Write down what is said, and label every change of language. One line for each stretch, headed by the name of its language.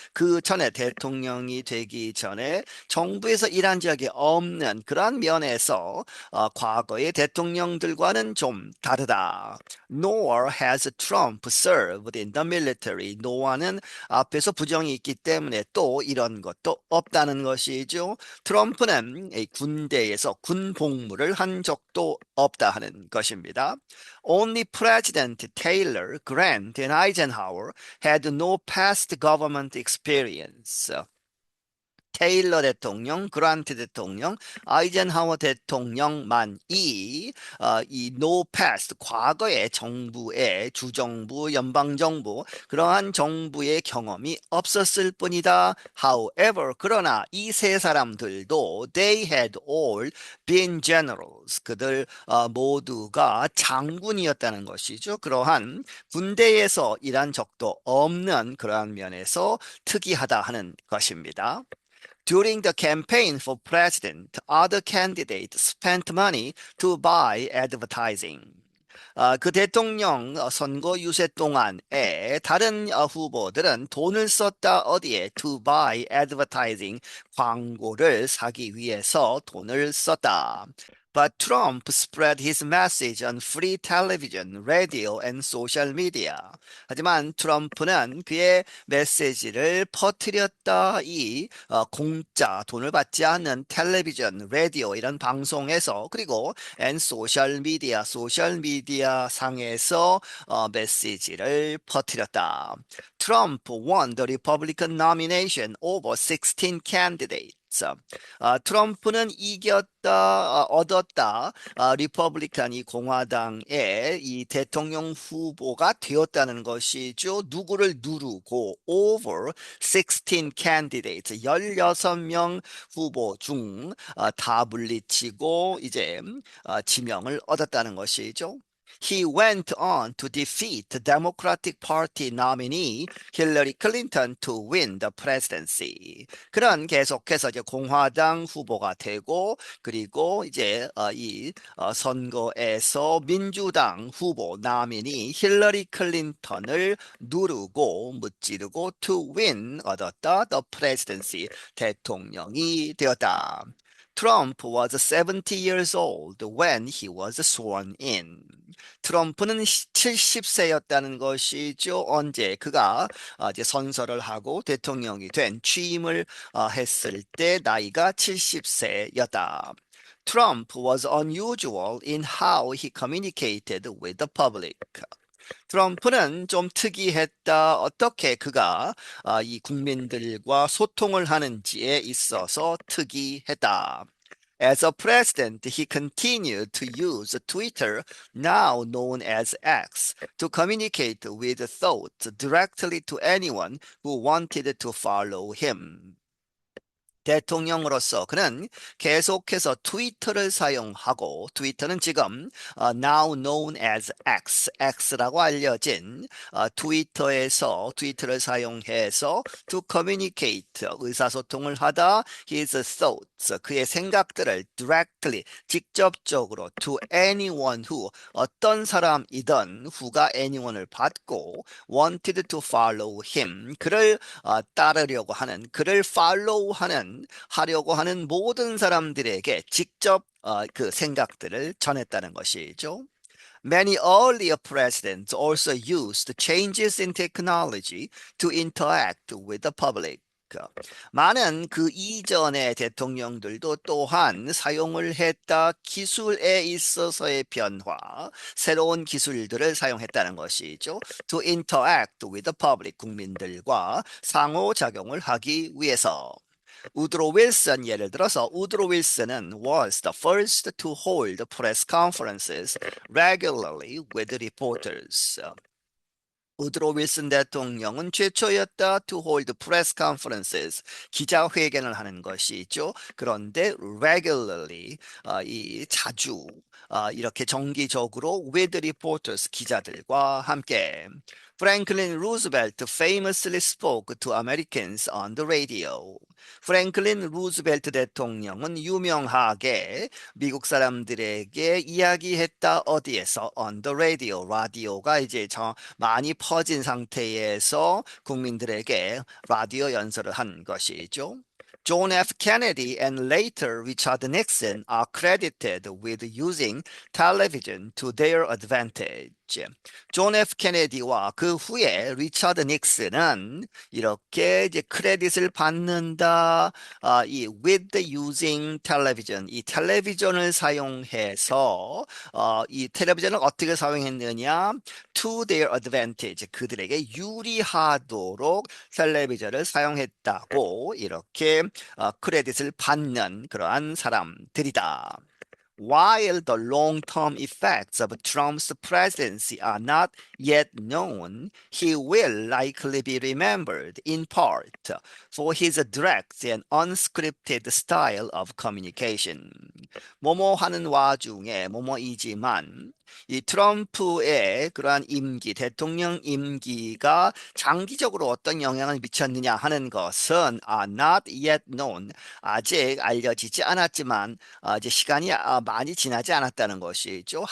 Korean: 그 전에 대통령이 되기 전에 정부에서 일한 적이 없는 그런 면에서 과거의 대통령들과는 좀 다르다.
English: Nor has Trump served in the military?
Korean: no와는 앞에서 부정이 있기 때문에 또 이런 것도 없다는 것이죠. 트럼프는 이 군대에서 군 복무를 한 적도 없다 하는 것입니다.
English: Only President Taylor, Grant, and Eisenhower had no past government experience.
Korean: 테일러 대통령, 그란트 대통령, 아이젠하워 대통령만이 이
English: no past
Korean: 과거의 정부의 주정부, 연방정부 그러한 정부의 경험이 없었을 뿐이다.
English: However,
Korean: 그러나 이 세 사람들도
English: they had all been generals.
Korean: 그들 모두가 장군이었다는 것이죠. 그러한 군대에서 일한 적도 없는 그러한 면에서 특이하다 하는 것입니다.
English: During the campaign for president, other candidates spent money to buy advertising.
Korean: 그 대통령 선거 유세 동안에 다른 후보들은 돈을 썼다 어디에
English: to buy advertising
Korean: 광고를 사기 위해서 돈을 썼다.
English: But Trump spread his message on free television, radio, and social media.
Korean: 하지만 트럼프는 그의 메시지를 퍼뜨렸다. 이 공짜 돈을 받지 않는 텔레비전, 라디오 이런 방송에서 그리고
English: and
Korean: 소셜 미디어 상에서 메시지를 퍼뜨렸다.
English: Trump won the Republican nomination over 16 candidates.
Korean: 트럼프는 이겼다, 얻었다. 리퍼블리칸이 공화당의 이 대통령 후보가 되었다는 것이죠. 누구를 누르고
English: over 16 candidates,
Korean: 16명 후보 중 다 물리치고 이제 지명을 얻었다는 것이죠.
English: He went on to defeat the Democratic Party nominee Hillary Clinton to win the presidency.
Korean: 그런 계속해서 이제 공화당 후보가 되고 그리고 이제 이 선거에서 민주당 후보 나민이 힐러리 클린턴을 누르고 무찌르고
English: to win
Korean: 얻었다
English: the presidency
Korean: 대통령이 되었다.
English: Trump was 70 years old when he was sworn in.
Korean: 트럼프는 70세였다는 것이죠. 언제 그가 이제 선서를 하고 대통령이 된 취임을 했을 때 나이가 70세였다.
English: Trump was unusual in how he communicated with the public.
Korean: 트럼프는 좀 특이했다. 어떻게 그가 이 국민들과 소통을 하는지에 있어서 특이했다.
English: As a president, he continued to use Twitter, now known as X, to communicate with thoughts directly to anyone who wanted to follow him.
Korean: 대통령으로서 그는 계속해서 트위터를 사용하고 트위터는 지금
English: now known as X,
Korean: X라고 알려진 트위터에서 트위터를 사용해서
English: to communicate
Korean: 의사소통을 하다
English: his thoughts
Korean: 그의 생각들을
English: directly
Korean: 직접적으로
English: to anyone who
Korean: 어떤 사람이든
English: who
Korean: 가
English: anyone
Korean: 을 받고
English: wanted to follow him
Korean: 그를 따르려고 하는 그를
English: follow
Korean: 하는 하려고 하는 모든 사람들에게 직접 그 생각들을 전했다는 것이죠.
English: Many earlier presidents also used changes in technology to interact with the public.
Korean: 많은 그 이전의 대통령들도 또한 사용을 했다. 기술에 있어서의 변화, 새로운 기술들을 사용했다는 것이죠.
English: To interact with the public,
Korean: 국민들과 상호작용을 하기 위해서. 우드로 윌슨 예를 들어서 우드로 윌슨은
English: was the first to hold press conferences regularly with reporters.
Korean: 우드로 윌슨 대통령은 최초였다
English: to hold press conferences
Korean: 기자회견을 하는 것이죠. 그런데
English: regularly
Korean: 이 자주 이렇게 정기적으로
English: with reporters
Korean: 기자들과 함께
English: Franklin Roosevelt famously spoke to Americans on the radio.
Korean: 프랭클린 루즈벨트 대통령은 유명하게 미국 사람들에게 이야기했다. 어디에서?
English: On the radio.
Korean: 라디오가 이제 많이 퍼진 상태에서 국민들에게 라디오 연설을 한 것이죠.
English: John F. Kennedy and later Richard Nixon are credited with using television to their advantage.
Korean: 있지. 존 F 케네디와 그 후에 리처드 닉슨은 이렇게 이제 크레딧을 받는다. 이
English: with using television,
Korean: 이 텔레비전을 사용해서 이 텔레비전을 어떻게 사용했느냐?
English: To their advantage,
Korean: 그들에게 유리하도록 텔레비전을 사용했다고 이렇게 크레딧을 받는 그러한 사람들이다.
English: While the long-term effects of Trump's presidency are not yet known, he will likely be remembered in part for his direct and unscripted style of communication.
Korean: 뭐뭐 하는 와중에 뭐뭐이지만 이 트럼프의 그러한 임기, 대통령 임기가 장기적으로 어떤 영향을 미쳤느냐 하는 것은
English: not yet known,
Korean: 아직 알려지지 않았지만 이제 시간이 많이 지나지 않았다는 것이죠.